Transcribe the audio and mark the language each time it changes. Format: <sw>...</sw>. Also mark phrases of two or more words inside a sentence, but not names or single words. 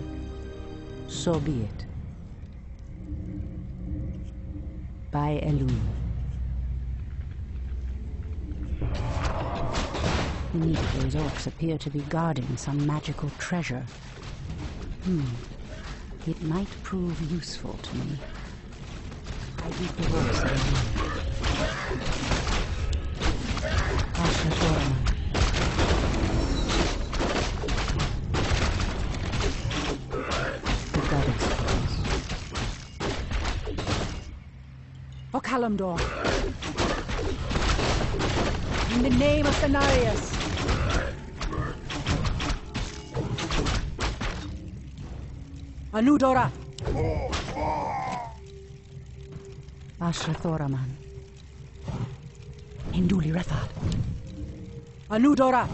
<en>So be it. By Elun. Beneath those orcs appear to be guarding some magical treasure. It might prove useful to me. I heed the voice of Elun. Ashrathoraman. Okalamdor. In the name of Thanarius. Anudora. Ashrathoraman. Induli Rethad. Anudora.</en>